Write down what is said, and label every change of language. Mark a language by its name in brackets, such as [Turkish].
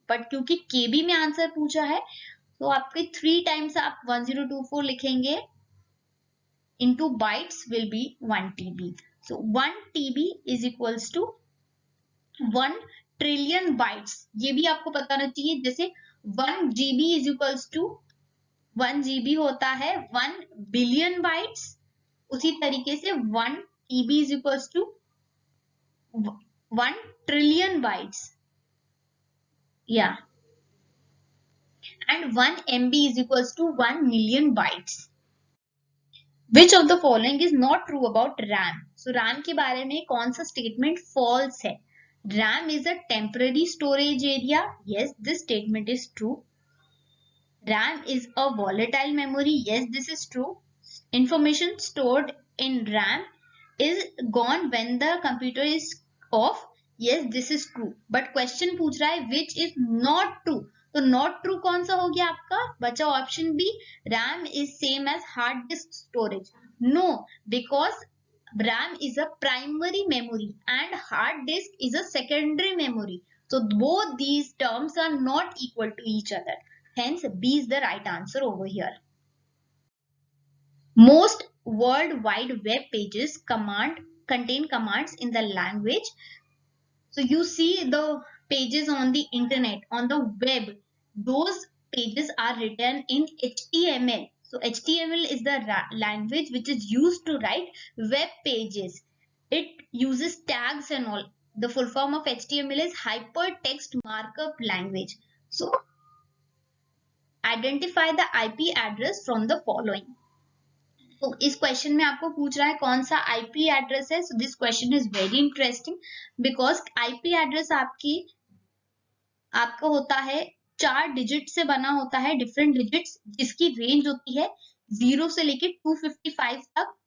[Hindi] But क्योंकि केबी में answer पूछा है तो आपके 3 टाइम्स आप 1024 लिखेंगे [English] into bytes will be 1 TB. So 1 TB is equals to 1 trillion bytes. [Hindi] ये भी आपको पता होना चाहिए. जैसे [English] 1 GB is equals to 1 GB [Hindi] होता है [English] 1 billion bytes. [Hindi] उसी तरीके से [English] 1 TB is equals to 1 trillion bytes. Yeah. And 1 MB is equals to 1 million bytes. Which of the following is not true about RAM? [Hindi] So RAM के बारे में कौन सा statement false है? [English] RAM is a temporary storage area. Yes, this statement is true. RAM is a volatile memory. Yes, this is true. Information stored in RAM is gone when the computer is off. Yes, this is true. But question [Hindi] पूछ रहा है [English] which is not true. [Hindi] तो not true कौन सा हो गया आपका? बचा option B, [English] RAM is same as hard disk storage. No, because RAM is a primary memory and hard disk is a secondary memory. So both these terms are not equal to each other. Hence B is the right answer over here. Most World Wide Web pages contain commands in the language. So you see the pages on the internet, on the web, those pages are written in HTML. So HTML is the language which is used to write web pages. It uses tags and all. The full form of HTML is Hypertext Markup Language. So identify the IP address from the following. [Hindi] तो इस question में आपको पूछ रहा है कौन सा IP address है. [English] so this question is very interesting because [Hindi] IP address आपका होता है 4 डिजिट से बना होता है, डिफरेंट डिजिट्स, जिसकी रेंज होती है 0 से लेके 255 तक.